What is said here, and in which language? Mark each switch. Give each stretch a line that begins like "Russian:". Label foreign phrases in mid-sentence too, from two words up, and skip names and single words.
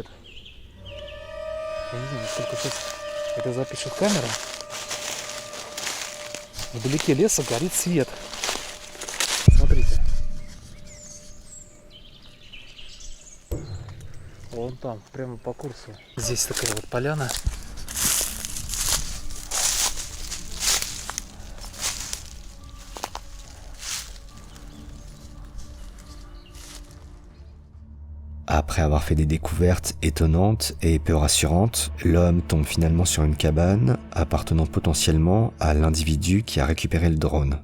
Russian: Я не знаю, насколько сейчас это запишет камера. Вдалеке леса горит свет. Смотрите. Вон там, прямо по курсу. Здесь такая вот поляна.
French: Après avoir fait des découvertes étonnantes et peu rassurantes, l'homme tombe finalement sur une cabane appartenant potentiellement à l'individu qui a récupéré le drone.